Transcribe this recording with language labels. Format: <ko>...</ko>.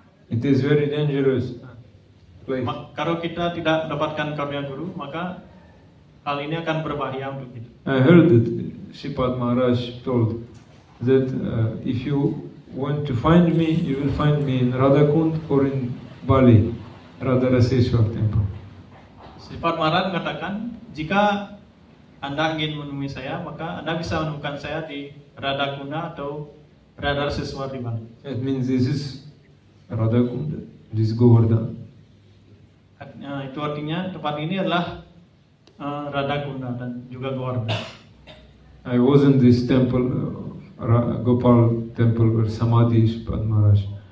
<en>It is very dangerous place.</en> <id>kalau kita tidak mendapatkan karunia guru, maka hal ini akan berbahaya untuk kita.</id> <en>I heard that Shripad Maharaj told that if you want to find me, you will find me in Radhakund or in Bali, Radharaseshwar temple.</en> <id>Sifat Maharaj mengatakan, jika Anda ingin menemui saya, maka Anda bisa menemukan saya di Radhakunda atau Radharaseshwar di Bali.</id> <en>That means this is Radhakund, this is Govardhan.</en> <id>Itu artinya tempat ini adalah Radhakunda dan juga Govardhan.</id> <en>I was in this temple, Gopal temple, where Samadhi Shripad Maharaj.</en>